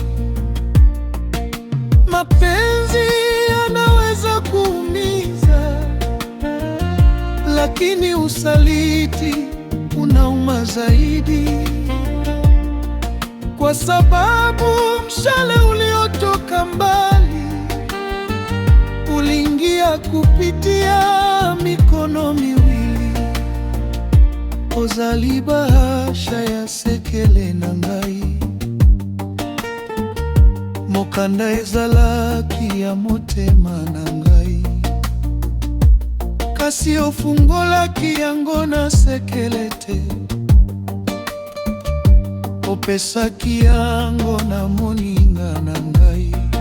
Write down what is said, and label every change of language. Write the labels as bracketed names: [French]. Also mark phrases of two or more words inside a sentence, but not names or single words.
[Swahili] Mapenzi yanaweza kuumiza, lakini usaliti unauma zaidi, kwa sababu mshale uliotoka mbali uliingia kupitia mikono miwili. [Lingala] Ozali bahasha ya sekele na ngai, mokanda ezalaki ya motema na ngai. Kasi ofungolaki yango na sekele te, opesaki yango na moninga na ngai.